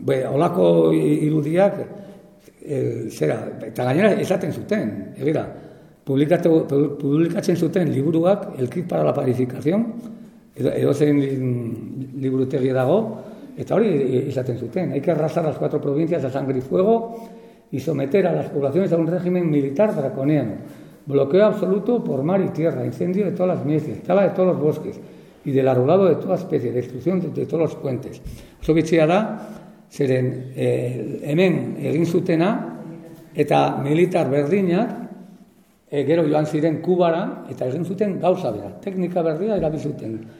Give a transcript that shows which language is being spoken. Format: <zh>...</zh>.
<eu>Olako irudiak, zera, eta gainera esaten zuten, egira, publikatzen zuten liburuak, El Kit para la Pacificación, edo zein liburutegi dago, eta hori esaten zuten.</eu> <es>Hay que arrasar las cuatro provincias a sangre y fuego y someter a las poblaciones a un régimen militar draconiano. Bloqueo absoluto por mar y tierra, incendio de todas las mieses, tala de todos los bosques y del arbolado de toda especie, destrucción de todos los puentes.</es> <eu>Oso bitxea da, zeren hemen egin zutena eta militar berdinak gero joan ziren Kubara eta egin zuten gauza bera. Teknika berdina erabiltzen zuten.</eu>